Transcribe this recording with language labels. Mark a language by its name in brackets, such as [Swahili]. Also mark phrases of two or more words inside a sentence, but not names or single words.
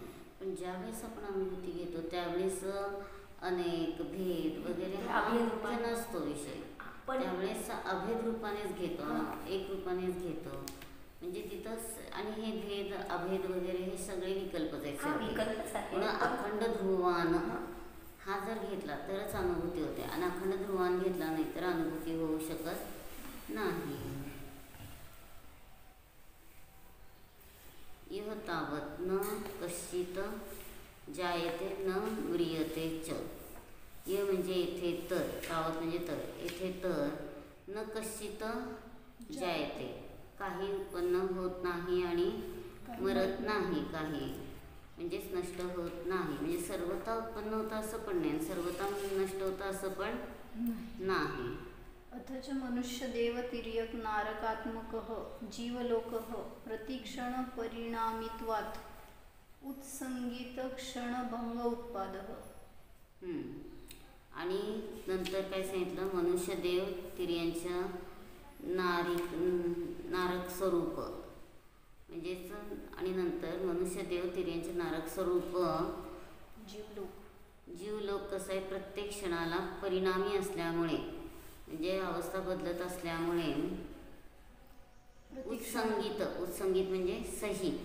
[Marathi] पण ज्यावेळेस आपण अनुभूती घेतो त्यावेळेस अनेक भेद वगैरे अभेद नसतो विषय, पण त्यावेळेस अभेद रूपानेच घेतो, एक रूपानेच घेतो. म्हणजे तिथंच. आणि हे भेद अभेद वगैरे हे सगळे विकल्पच आहेत. म्हणून अखंड ध्रुवान हा जर घेतला तरच अनुभूती होते, आणि अखंड ध्रुवान घेतला नाही तर अनुभूती होऊ शकत नाही. [Sanskrit] इह तावत न कश्चित जायते न म्रियते च. [Marathi] इह म्हणजे येथे तर, तावत म्हणजे तर, येथे तर [Sanskrit] न कश्चित जायते [Marathi] काही उत्पन्न होत नाही आणि मरत नाही, काही म्हणजेच नष्ट होत नाही. म्हणजे सर्वता उत्पन्न होतं असं पण नाही, सर्वता नष्ट होतं असं पण नाही. [Sanskrit] अथच मनुष्य देव तिर्यक नारकात्मकः जीवलोकः प्रतिक्षण परिणामित्वात् उत्संगित क्षणभंग उत्पादः. [Marathi] आणि नंतर काय सांगितलं, मनुष्य देव तिर्यांच्या नारक स्वरूप म्हणजेच आणि नंतर मनुष्य देव तिर्यांचे नारक स्वरूप जीवलोक कसं आहे, प्रत्येक क्षणाला परिणामी असल्यामुळे म्हणजे अवस्था बदलत असल्यामुळे उत्संगित म्हणजे सहित.